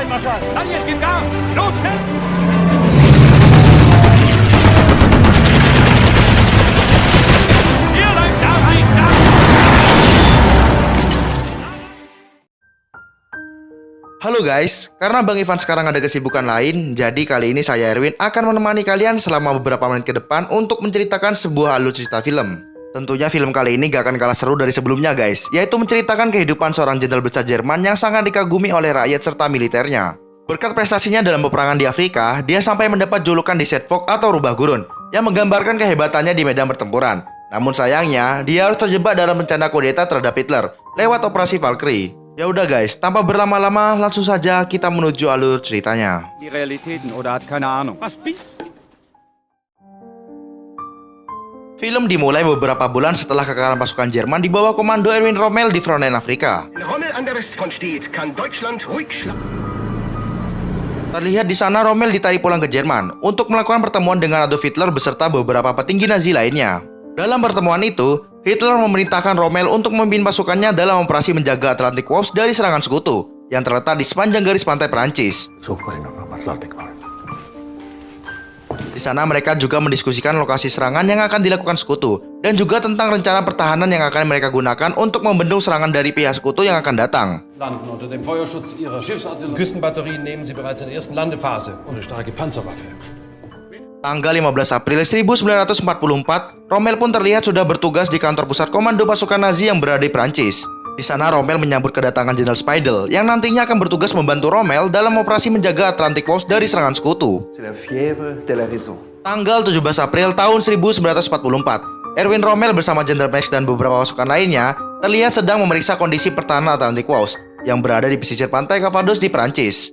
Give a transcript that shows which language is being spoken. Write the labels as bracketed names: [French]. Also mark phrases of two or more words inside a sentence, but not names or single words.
[German] Daniel, gib Gas! Los, hin! Hier lang, da rein, da! [Indonesian] Halo guys, karena Bang Ivan sekarang ada kesibukan lain, jadi kali ini saya Erwin akan menemani kalian selama beberapa menit ke depan untuk menceritakan sebuah alur cerita film. Tentunya film kali ini gak akan kalah seru dari sebelumnya guys, yaitu menceritakan kehidupan seorang jenderal besar Jerman yang sangat dikagumi oleh rakyat serta militernya. Berkat prestasinya dalam peperangan di Afrika, dia sampai mendapat julukan di Setfok atau rubah gurun, yang menggambarkan kehebatannya di medan pertempuran. Namun sayangnya, dia harus terjebak dalam rencana kudeta terhadap Hitler lewat operasi Valkyrie. Ya udah guys, tanpa berlama-lama langsung saja kita menuju alur ceritanya. [German] Die Realitäten oder hat keine Ahnung. Was bist? [Indonesian] Film dimulai beberapa bulan setelah kekalahan pasukan Jerman di bawah komando Erwin Rommel di frontline Afrika. [German] Rommel an der Westfront steht, kann Deutschland ruhig schlafen. [Indonesian] Terlihat di sana Rommel ditarik pulang ke Jerman untuk melakukan pertemuan dengan Adolf Hitler beserta beberapa petinggi Nazi lainnya. Dalam pertemuan itu, Hitler memerintahkan Rommel untuk memimpin pasukannya dalam operasi menjaga Atlantic Walls dari serangan sekutu yang terletak di sepanjang garis pantai Perancis. Di sana mereka juga mendiskusikan lokasi serangan yang akan dilakukan sekutu dan juga tentang rencana pertahanan yang akan mereka gunakan untuk membendung serangan dari pihak sekutu yang akan datang. [German] Landen unter dem Feuerschutz ihrer Schiffsartillerie. Küstenbatterien nehmen sie bereits in der ersten Landephase und eine starke Panzerwaffe. [Indonesian] Tanggal 15 April 1944, Rommel pun terlihat sudah bertugas di kantor pusat komando pasukan Nazi yang berada di Prancis. Di sana Rommel menyambut kedatangan Jenderal Speidel yang nantinya akan bertugas membantu Rommel dalam operasi menjaga Atlantic Walls dari serangan sekutu. Tanggal 17 April tahun 1944, Erwin Rommel bersama Jenderal Max dan beberapa pasukan lainnya terlihat sedang memeriksa kondisi pertahanan Atlantic Walls yang berada di pesisir pantai Calvados di Prancis.